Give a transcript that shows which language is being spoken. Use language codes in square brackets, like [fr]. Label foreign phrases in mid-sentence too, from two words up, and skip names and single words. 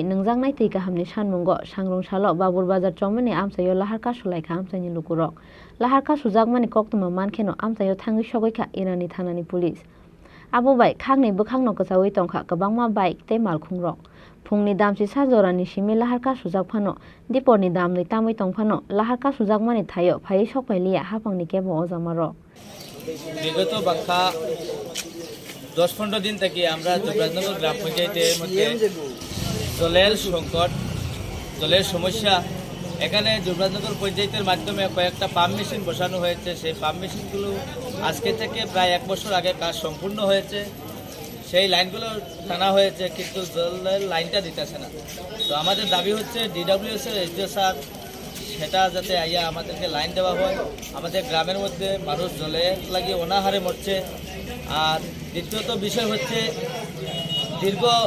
[trp] nungjang nai tei kahamni sanmungo sangrong salo babur bazar chomeni amchayo lahar kasu laika amchaini lukurok lahar kasu jagmani koktoma mankheno amchayo thangi sogoika irani thanani police abo bai khangnei bukhangno kchawi tongkha kabangma bike tei malkhungrok phungni damsi sajorani simi lahar kasu jagphano diponi damnoi tamoi tongphano lahar kasu jagmani thayo phai sokpailia hapangni kebo ojamaro [bn] বিগত বাংলা 10-15 দিন থেকে আমরা যুবরাজনগর গ্রাম পঞ্চায়েতের মধ্যে জলের সংকট জলের সমস্যা এখানে যুবরাজনগর পঞ্চায়েতের মাধ্যমে কয়েকটা [en] pump machine [bn] বসানো হয়েছে সেই পাম্প মেশিনগুলো আজকে থেকে প্রায় 1 বছর আগে কাজ সম্পূর্ণ হয়েছে সেই লাইনগুলো টানা হয়েছে কিন্তু জলের লাইনটা দিতেছে না তো আমাদের দাবি হচ্ছে ডিডব্লিউএস এর এসডিও স্যার সেটা যাতে আইয়া আমাদেরকে লাইন দেওয়া হয় আমাদের গ্রামের মধ্যে মানুষ জলে লাগিয়ে অনাহারে মরছে আর দ্বিতীয়ত বিষয় হচ্ছে দীর্ঘ